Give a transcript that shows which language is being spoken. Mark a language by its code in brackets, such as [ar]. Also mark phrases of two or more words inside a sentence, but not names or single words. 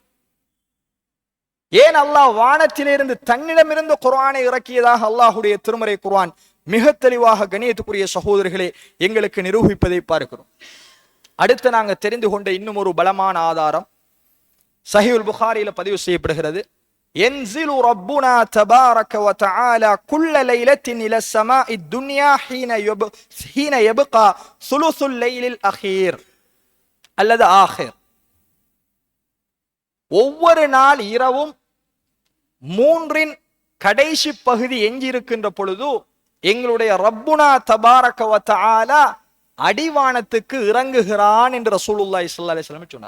[ta] ஏன் அல்லாஹ் வானத்திலிருந்து தன்னிடமிருந்து குர்ஆனை இறக்கியதாக அல்லாஹுடைய திருமறை குர்ஆன் மிக தெளிவாக கண்ணியத்துக்குரிய சகோதரர்களே எங்களுக்கு நிரூபிப்பதை பார்க்கிறோம். அடுத்து நாங்க தெரிந்து கொண்ட இன்னும் ஒரு பலமான ஆதாரம், சஹீஹுல் புகாரியில பதிவு செய்யப்படுகிறது, [ar] ينزل ربنا تبارك وتعالى كل ليلة إلى السماء الدنيا حين يبقى ثلث الليل الأخير அல்லது ஆகிர். [ta] ஒவ்வொரு நாள் இரவும் மூன்றின் கடைசி பகுதி எஞ்சியிருக்கின்ற பொழுது எங்களுடைய [ar] ربنا تبارك وتعالى [ta] அடிவானத்துக்கு இறங்குகிறான் என்று [ar] رسول الله صلى الله عليه وسلم [ta] சொன்னார்.